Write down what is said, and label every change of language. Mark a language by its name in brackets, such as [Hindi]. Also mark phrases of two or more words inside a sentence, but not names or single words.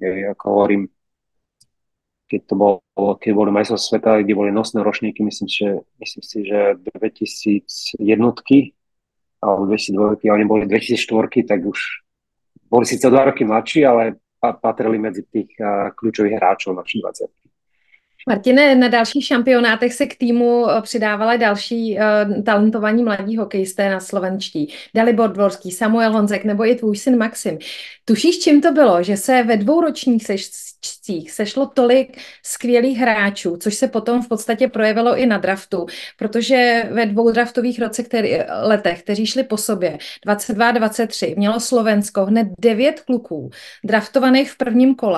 [Slovak] Ako hovorím, keď boli majstrovstvá sveta, kde boli nosné ročníky, myslím si, že 2001 alebo 2002, oni boli 2004, tak už boli síce 2 roky mladší, ale patrili medzi tých kľúčových hráčov našich 20. [Czech] Martine, na dalších šampionátech se k týmu přidávali další talentovaní mladí hokejisté na slovenští. Dalibor Dvorský, Samuel Honzek nebo i tvůj syn Maxim. Tušíš, čím to bylo, že se ve 2 ročních sešlo tolik skvělých hráčů, což se potom v podstatě projevilo i na draftu, protože ve 2 draftových letech, kteří šli po sobě, 22 a 23, mělo Slovensko hned 9 kluků draftovaných v prvním kole.